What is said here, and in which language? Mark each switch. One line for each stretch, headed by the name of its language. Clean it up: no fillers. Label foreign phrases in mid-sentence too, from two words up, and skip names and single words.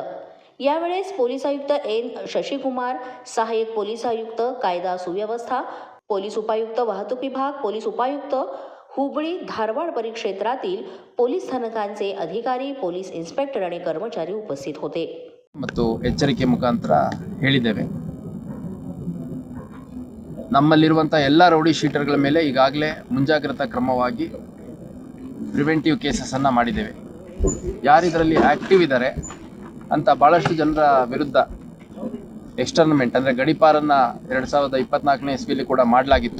Marathi: यावेळेस पोलीस आयुक्त एन शशिकुमार, सहाय्यक पोलीस आयुक्त कायदा सुव्यवस्था, पोलीस उपायुक्त वाहतूक विभाग, पोलीस उपायुक्त हुबळी धारवाड परिक्षेत्रातील पोलीस स्थानकांचे अधिकारी, पोलीस इन्स्पेक्टर आणि कर्मचारी उपस्थित होते
Kannada: ಮತ್ತು ಎಚ್ಚರಿಕೆ ಮುಖಾಂತರ ಹೇಳಿದ್ದೇವೆ। ನಮ್ಮಲ್ಲಿರುವಂಥ ಎಲ್ಲ ರೌಡಿ ಶೀಟರ್ಗಳ ಮೇಲೆ ಈಗಾಗಲೇ ಮುಂಜಾಗ್ರತಾ ಕ್ರಮವಾಗಿ ಪ್ರಿವೆಂಟಿವ್ ಕೇಸಸನ್ನು ಮಾಡಿದ್ದೇವೆ। ಯಾರಿದರಲ್ಲಿ ಆ್ಯಕ್ಟಿವ್ ಇದ್ದಾರೆ ಅಂತ ಭಾಳಷ್ಟು ಜನರ ವಿರುದ್ಧ ಎಕ್ಸ್ಟರ್ನಮೆಂಟ್ ಅಂದರೆ ಗಡಿಪಾರನ್ನು 2024ನೇ ಇಸ್ವಿಯಲ್ಲಿ ಕೂಡ ಮಾಡಲಾಗಿತ್ತು।